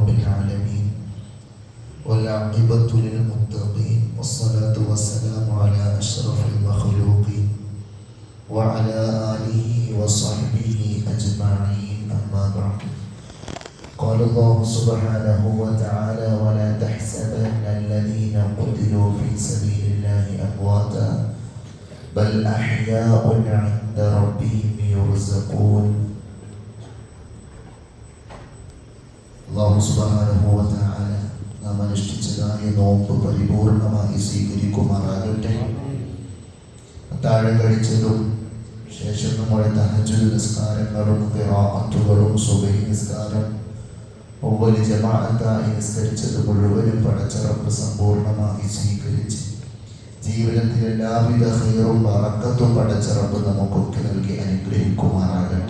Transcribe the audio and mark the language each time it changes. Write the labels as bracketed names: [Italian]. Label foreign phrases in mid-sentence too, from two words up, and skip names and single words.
[Arabic] العالمين والعاقبة للمتقين والصلاة والسلام على أشرف المخلوقين وعلى آله وصحبه أجمعين أما بعد. قال الله سبحانه وتعالى ولا تحسبن الذين قتلوا في سبيل الله أمواتا بل أحياء عند ربهم يرزقون. الله سبحانه وتعالى [Malayalam] നാം അനുഷ്ഠിച്ചതായ നോമ്പ് പരിപൂർണമായി സ്വീകരിക്കുമാറാകട്ടെ. അത്താഴം കഴിച്ചതും ശേഷം നമ്മുടെ തഹജ്ജുദ് നിസ്കാരങ്ങളും ഖിറാഅത്തുകളും സുബഹി നിസ്കാരം ഒവ്വല് ജമാഅത്തായി നിസ്കരിച്ചത് മുഴുവനും പടച്ച റബ്ബ് സമ്പൂർണമായി സ്വീകരിച്ച് ജീവിതത്തിൽ എല്ലാവിധ ഖൈറും ബറക്കത്തും പടച്ച റബ്ബ് നമുക്കൊക്കെ നൽകി അനുഗ്രഹിക്കുമാറാകട്ടെ.